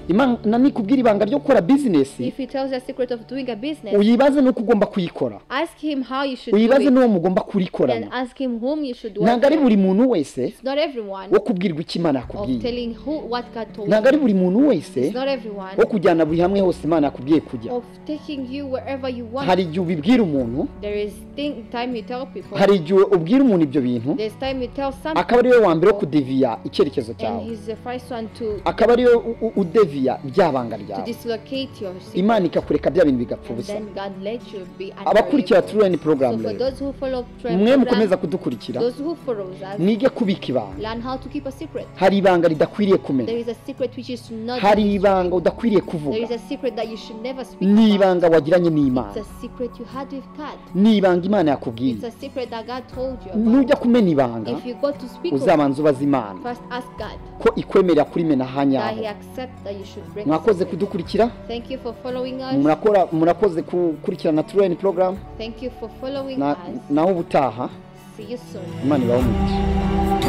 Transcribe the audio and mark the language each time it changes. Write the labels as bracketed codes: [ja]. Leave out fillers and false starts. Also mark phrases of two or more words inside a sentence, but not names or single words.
[rw] Imana nikubwira ibanga ryo gukora bizinesi, [en] If he tells you a secret of doing a business, [rw] uyibaze nuko ugomba kuyikora. [en] ask him how you should do [rw] Uyibaze [en] it. [rw] n'uwo mugomba [en] And [rw] kurikorana. [en] ask him whom you should work [rw] Ntabwo ari [en] with. [rw] buri muntu wese [en] It's not everyone [rw] wo kubwirwa icyo Imana [en] of [rw] yakubwiye. [en] telling what God told [rw] Ntabwo ari [en] you. [rw] buri muntu wese [en] It's not everyone [rw] wo kujyana buri hamwe hose Imana yakubwiye kujya. [en] of taking you wherever you want. [rw] Hari igihe ubibwira umuntu, [en] There is time you tell people. [rw] hari igihe ubwira umuntu ibyo bintu, [en] There's time you tell something. [rw] akaba ari we wa mbere wo kudeviya icyerekezo [en] And [rw] cyawe, [en] he's the first one to [rw] akaba ari we udeviya bya banga ryawe. [en] dislocate your secret. [rw] Imana ikakureka bya bintu bigapfa [en] And [rw] ubusa. [en] then God let you be [rw] Abakurikira [en] unable. [rw] True Line [en] So [rw] Program [en] for [rw] rero, [en] those who follow True [rw] mwe [en] Line [rw] mukomeza [en] program, [rw] kudukurikira, [en] those who follows us, [rw] mwige kubika ibanga. [en] learn how to keep a secret. [rw] Hari ibanga ridakwiriye kumenya, [en] There is a secret which is not. [rw] hari ibanga udakwiriye kuvuga, [en] There is a secret that you should never speak [rw] ni [en] about. [rw] ibanga wagiranye n'Imana, [en] It's a secret you had with God. [rw] ni ibanga Imana yakubwiye. [en] It's a secret that God told you about. [rw] Nujya kumena ibanga, [en] If you go to speak of it, [rw] uzabanza ubaza Imana [en] first ask God [rw] ko ikwemerera kurimena [en] that [rw] hanyaho. [en] He accepts that you should break. [rw] Mwakoze [en] the secret. [rw] kudukurikira, [en] Thank you for following us. [rw] murakoze gukurikirana True Line Program. [en] Thank you for following [rw] Na- [en] us. [rw] naho ubutaha [en] See you soon. [rw] Imana ibahe umugisha.